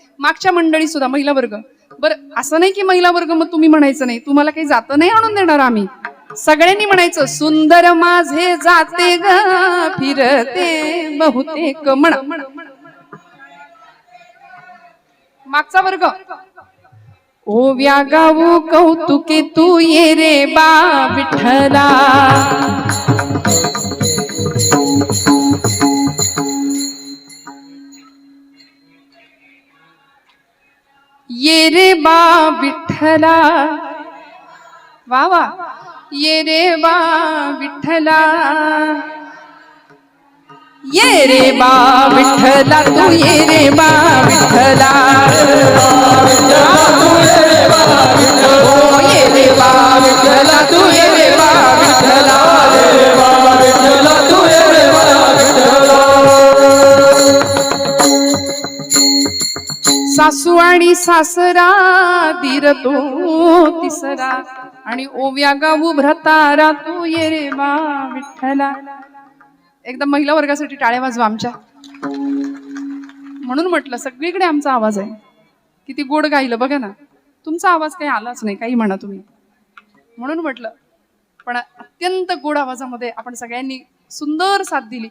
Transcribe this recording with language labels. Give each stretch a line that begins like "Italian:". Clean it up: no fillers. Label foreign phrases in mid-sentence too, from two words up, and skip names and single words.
Marathi: मागच्या मंडळी सुद्धा महिला वर्ग. बरं असं नाही की महिला वर्ग मग तुम्ही म्हणायचं नाही, तुम्हाला काही जातं नाही आणून देणार आम्ही. सगळ्यांनी म्हणायचं सुंदर माझे जाते ग फिरते बहुतेक म्हण. मागचा वर्ग. ओव्या गाऊ कौतुके तू ये रे बा विठ्ठला. ये रे बा विठ्ठला. वा वा. ये रे बा विठ्ठला. ये रे बा विठ्ठला तू ये रे बा विठ्ठला. ओ ये रे बा विठ्ठला तू ये रे बा विठ्ठला. सासू आणि सासरा दीर तो तिसरा आणि ओव्या गाऊ भ्रतारा तू ये रे बा विठ्ठला. एकदम महिला वर्गासाठी टाळ्या वाजवा आमच्या. म्हणून म्हटलं सगळीकडे आमचा आवाज आहे. किती गोड गायलं बघा ना. तुमचा आवाज काही आलाच नाही, काही म्हणा तुम्ही. म्हणून म्हटलं पण अत्यंत गोड आवाजामध्ये आपण सगळ्यांनी सुंदर साथ दिली.